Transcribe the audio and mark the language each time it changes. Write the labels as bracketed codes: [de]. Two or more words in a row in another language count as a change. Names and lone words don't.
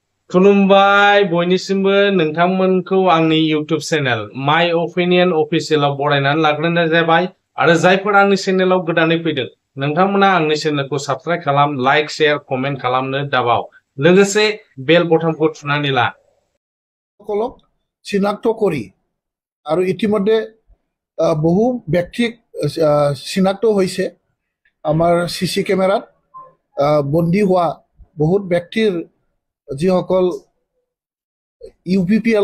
[brx] खुलुमबाय बयनिसिमबो नोंथांमोनखौ आंनि इउट्युब चेनेल माय अपिनियन अफिसियेलाव बरायनानै लाग्रोनाय जाबाय आरो जायफोर आंनि चेनेलाव गोदानै फैदों नोंथांमोना आंनि चेनेलखौ साबस्क्राइब खालाम [en] like share comment [brx] खालामनो दाबाव लोगोसे बेल बटनखौ थुनानै ला [as] সকলক চিনাক্ত কৰি আৰু ইতিমধ্যে বহু ব্যক্তিক চিনাক্ত হৈছে আমাৰ সিসি কেমেৰাত বন্দী হোৱা বহুত ব্যক্তিৰ যিসকল ইউপিপিএল